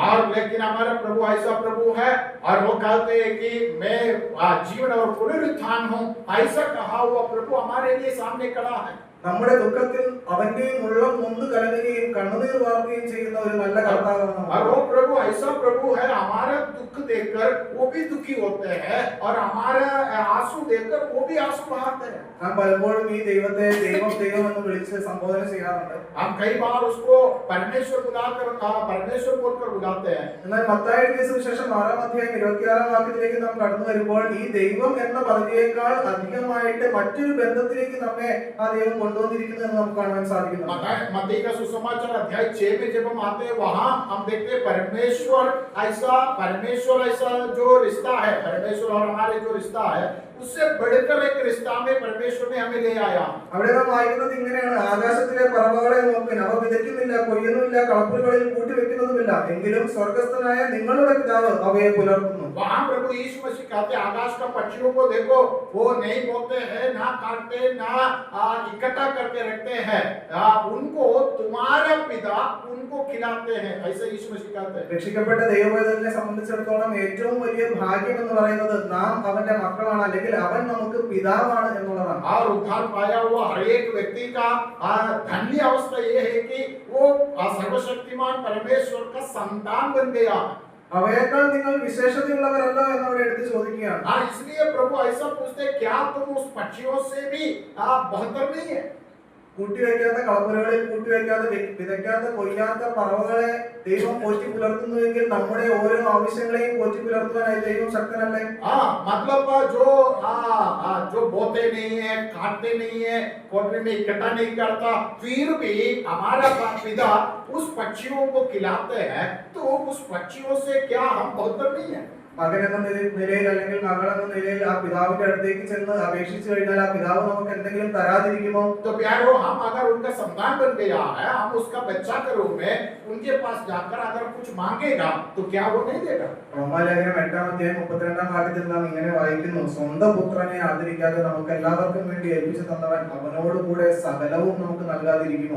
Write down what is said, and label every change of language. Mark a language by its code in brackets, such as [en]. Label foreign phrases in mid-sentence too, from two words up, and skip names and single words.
[hi] और लेकिन हमारा प्रभु ऐसा प्रभु है और वो कहते हैं कि मैं जीवन और पुनरुत्थान हूं, ऐसा कहा हुआ प्रभु हमारे लिए सामने खड़ा है। [ml] നമ്മുടെ ദുഃഖത്തിൽ അവന്റെയും ഉള്ളം നൊന്ത് കലങ്ങുകയും കണ്ണുനീർ വാർക്കുകയും ചെയ്യുന്ന ഒരു നല്ല കർത്താവാണ്. [hi] और वो प्रभु ऐसा प्रभु है, हमारा दुख देखकर वो भी दुखी होते हैं और हमारा आंसू देखकर वो भी आंसू बहाते हैं। [ml] നാം പലപ്പോഴും ഈ ദൈവത്തെ ദൈവം ദൈവം എന്ന് വിളിച്ച് സംബോധന ചെയ്യാറുണ്ട്. [hi] हम कई बार उसको परमेश्वर परमेश्वर बोलकर बुलाते हैं। [ml] എന്നാൽ മത്തായിയുടെ സുവിശേഷം 6-ാം അധ്യായം 26-ാം വാക്യത്തിലേക്ക് നാം കടന്നു വരുമ്പോൾ ഈ ദൈവം എന്ന പദവിയേക്കാൾ അധികമായിട്ട് മറ്റൊരു ബന്ധത്തിലേക്ക് നമ്മെ ആ ദൈവം കൊണ്ടുവന്നിരിക്കുന്നത് എന്ന് നമുക്ക് കാണാൻ സാധിക്കുന്നു. [hi] मत्ती का सुसमाचार अध्याय 6 में जब हम आते हैं, वहां हम देखते हैं परमेश्वर ऐसा जो रिश्ता है, परमेश्वर और हमारे जो रिश्ता है, उससे बढ़कर एक रिश्ता में परमेश्वर ने हमें ले आया। [ml] അവിടെ നാം വായിക്കുന്നത് ഇങ്ങനെയാണ്: ആകാശത്തിലെ പറവകളെ നോക്കിൻ, അവ വിതയ്ക്കുന്നില്ല, കൊയ്യുന്നുമില്ല, കളപ്പുരകളിൽ കൂട്ടിവെക്കുന്നതുമില്ല, എങ്കിലും സ്വർഗ്ഗസ്ഥനായ നിങ്ങളുടെ പിതാവ് അവയെ പുലർത്തുന്നു. [hi] वहां प्रभु यीशु मसीह कहते हैं, आकाश का पक्षियों को देखो, वो नहीं बोते हैं, ना काटते, ना इकट्ठा करके रखते हैं, उनको तुम्हारा पिता उनको खिलाते हैं, ऐसे यीशु मसीह कहते हैं। [ml] രക്ഷിക്കപ്പെട്ട ദൈവവേദനെ സംബന്ധിച്ചിടത്തോളം ഏറ്റവും വലിയ ഭാഗ്യം എന്ന് പറയുന്നത് നാം അവന്റെ മക്കളാണ്, അല്ലെങ്കിൽ അവൻ നമുക്ക് പിതാവാണ് എന്നുള്ളതാണ്. [hi] और उद्धार पाया हुआ हर एक व्यक्ति का धन्य अवस्था ये है कि वो सर्वशक्तिमान परमेश्वर का संतान बन गया। [ml] അവയേക്കാൾ നിങ്ങൾ വിശേഷതയുള്ളവരല്ലോ എന്നവരെ എടുത്ത് ചോദിക്കുകയാണ്. [hi] इसलिए प्रभु ऐसा पूछते, क्या तुम उस पक्षियों से भी बेहतर नहीं है? [ml] കൂട്ടിവെക്കാത്ത കളപ്പുരകളിൽ കൂട്ടിവെക്കാതെ വിതയ്ക്കാത്ത കൊയ്യാത്ത പറവകളെ ദൈവം പോറ്റി പുലർത്തുന്നുവെങ്കിൽ നമ്മുടെ ഓരോ ആവശ്യങ്ങളെയും പോറ്റി പുലർത്തുവാനായി ദൈവം ശക്തനല്ലേ? [hi] मतलब जो बोते नहीं है, काटते नहीं है, कोठरी में इकट्ठा नहीं करता, फिर भी हमारा पिता उस पक्षियों को खिलाते हैं, तो उस पक्षियों से क्या हम बेहतर नहीं है? [ml] മകൻ എന്ന നിലയിൽ അല്ലെങ്കിൽ മകൾ എന്ന നിലയിൽ ആ പിതാവിന്റെ അടുത്തേക്ക് ചെന്ന് അപേക്ഷിച്ചു കഴിഞ്ഞാൽ ആ പിതാവ് നമുക്ക് എന്തെങ്കിലും തരാതിരിക്കുമോ? [hi] तो प्यारो, हम अगर उनका संतान बन गया है, हम उसका बच्चा के रूप में उनके पास जाकर अगर कुछ मांगेगा तो क्या वो नहीं देगा? [ml] റോമാലേഖനം 8-ാം അധ്യായം 32-ാം വാക്യത്തിൽ നാം ഇങ്ങനെ വായിക്കുന്നു: സ്വന്തം പുത്രനെ ആദരിക്കാതെ നമുക്ക് എല്ലാവർക്കും വേണ്ടി ഏൽപ്പിച്ചു തന്നവൻ അവനോട് കൂടെ സകലവും നമുക്ക് നൽകാതിരിക്കുമോ?